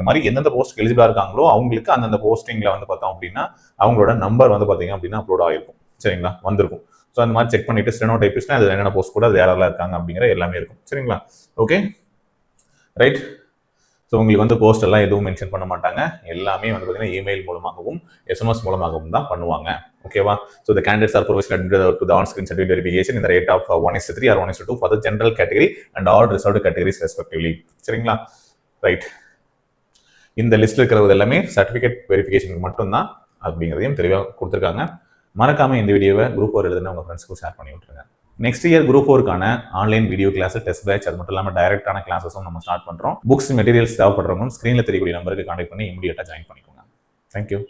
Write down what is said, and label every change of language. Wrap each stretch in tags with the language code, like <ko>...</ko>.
<ta>இந்த மாதிரி எந்தெந்த போஸ்ட் எலிஜிபிளா இருக்காங்களோ அவங்களுக்கு அந்தந்த போஸ்டிங்ல வந்து பார்த்தோம் அப்படின்னா அவங்களோட நம்பர் வந்து பார்த்தீங்க அப்படின்னா அப்லோட் ஆகிருக்கும். சரிங்களா? வந்திருக்கும். ஸோ அந்த மாதிரி செக் பண்ணிட்டு ஸ்டெனோ டைபிஸ்ட்னா அது என்னென்ன போஸ்ட் கூட அது யாரெல்லாம் இருக்காங்க அப்படிங்கிற எல்லாமே இருக்கும். சரிங்களா? Okay, right. ஸோ உங்களுக்கு வந்து போஸ்ட் எல்லாம் எதுவும் மென்ஷன் பண்ண மாட்டாங்க. எல்லாமே வந்து பார்த்தீங்கன்னா இமெயில் மூலமாகவும் எஸ்எம்எஸ் மூலமாகவும் தான் பண்ணுவாங்க. ஓகேவா?</ta> <en>So the candidates are provisionally admitted to the on-screen certificate verification in the rate of 1:3 or 1:2 for the general category and all reserved categories respectively.</en> <ta>சரிங்களா? ரைட். இந்த லிஸ்ட்ல இருக்கிறது எல்லாமே சர்டிஃபிகேட் வெரிஃபிகேஷனுக்கு மட்டும்தான் அப்படிங்கிறதையும் தெளிவாக கொடுத்துருக்காங்க. மறக்காம இந்த வீடியோவை குரூப் 4 எழுதுனா உங்க ஃப்ரெண்ட்ஸ்க்கு ஷேர் பண்ணி விட்டுருங்க. Next year group 4க்கான online video class, test batch, அது மட்டும் இல்லாமல் டைரக்டான கிளாஸஸும் நம்ம ஸ்டார்ட் பண்றோம். புக்ஸ் மெட்டீரியல்ஸ் தேவைப்படுறவங்க ஸ்கிரீன்ல தெரியக்கூடிய நம்பருக்கு கான்டாக்ட் பண்ணி இமீடியட்டா ஜாயின் பண்ணிக்கோங்க. தேங்க்யூ.</ta>